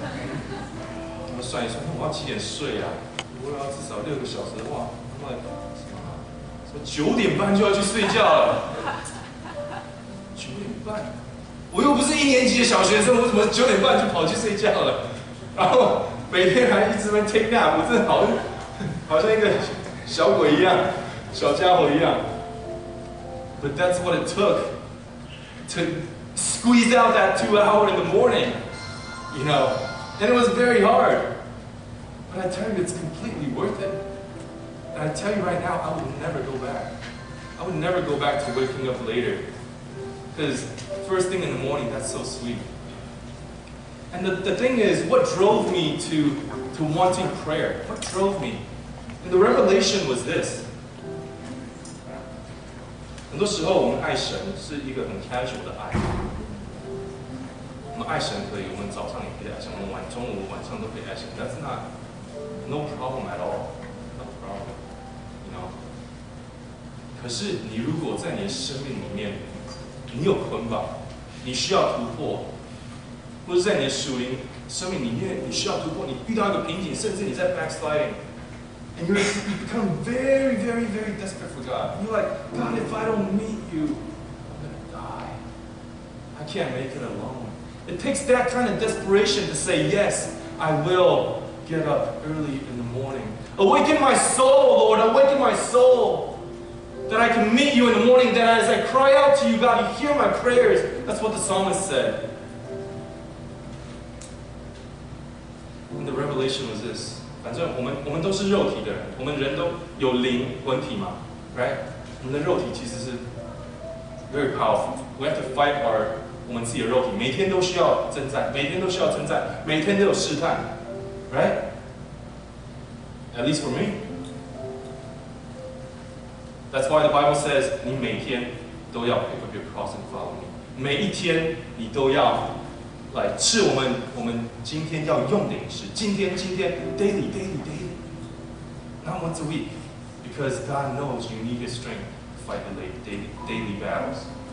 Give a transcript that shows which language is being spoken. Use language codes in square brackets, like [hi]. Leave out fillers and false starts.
[zh] 我们算一算，我要几点睡啊？如果要至少6个小时的话，那什么9点半就要去睡觉了。 9点半，我又不是1年级的小学生，我怎么9点半就跑去睡觉了？然后每天还一直在 [en] take nap， [zh] 我真的好像一个小鬼一样，小家伙一样。 [en] But that's what it took to squeeze out that 2 hours in the morning, you know. And it was very hard. But I tell you, it's completely worth it. And I tell you right now, I would never go back. I would never go back to waking up later. Because first thing in the morning, that's so sweet. And the thing is, what drove me to wanting prayer? What drove me? And the revelation was this. [zh] 很多时候我们爱神是一个很 casual 的爱。我们爱神可以，我们早上也可以爱神，我们中午、晚上都可以爱神。 [en] That's not no problem at all. No problem. You know. [zh] 可是你如果在你的生命里面，你有捆绑，你需要突破，或者在你的属灵生命里面，你需要突破，你遇到一个瓶颈，甚至你在 backsliding。 [en] And you become very, very, very desperate for God. You're like, God, if I don't meet you, I'm going to die. I can't make it alone. It takes that kind of desperation to say, yes, I will get up early in the morning. Awaken my soul, Lord, awaken my soul. That I can meet you in the morning, that as I cry out to you, God, you hear my prayers. That's what the psalmist said. And the revelation was this. [zh] 反正我们都是肉体的人，我们人都有灵魂体嘛 ，right？我们的肉体其实是 [en] very powerful. We have to fight [zh] 我们自己的肉体，每天都需要征战，每天都需要征战，每天都有试探 ，right？ [en] At least for me. That's why the Bible says [zh] 你每天都要 [en] pick up your cross and follow me. [zh] 每一天你都要。来吃我们今天要用的饮食，今天 [en] daily, not once a week, because God knows you need His strength to fight the daily battles.